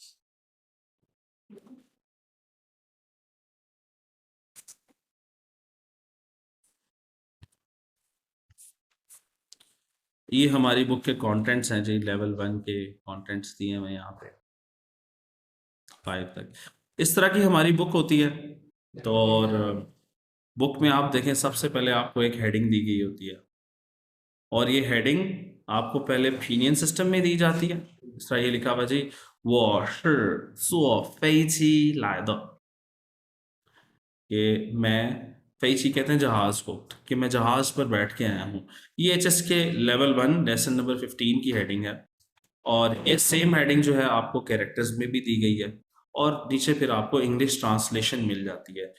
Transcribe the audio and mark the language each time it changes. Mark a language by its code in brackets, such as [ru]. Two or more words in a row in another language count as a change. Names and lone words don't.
[hi] ये हमारी बुक के कंटेंट्स हैं जी, लेवल 1 के कंटेंट्स दिए हुए हैं यहाँ पे 5 तक। इस तरह की हमारी बुक होती है। तो और बुक में आप देखें, सबसे पहले आपको एक हेडिंग दी गई होती है, और ये हेडिंग आपको पहले [en] pinyin system [hi] में दी जाती है। इस तरह ये लिखा हुआ जी, [zh] 我是坐飞机来的 [hi] कि मैं फ़ेइची कहते हैं जहाज़ को कि मैं जहाज़ पर बैठ के आया हूँ। ये एचएस के [en] level 1 lesson number 15 [hi] की हेडिंग है और ये [en] same heading [hi] जो है आपको कैरेक्टर्स में भी दी गई है और नीचे फिर आपको [en] English translation [hi] मिल जाती है।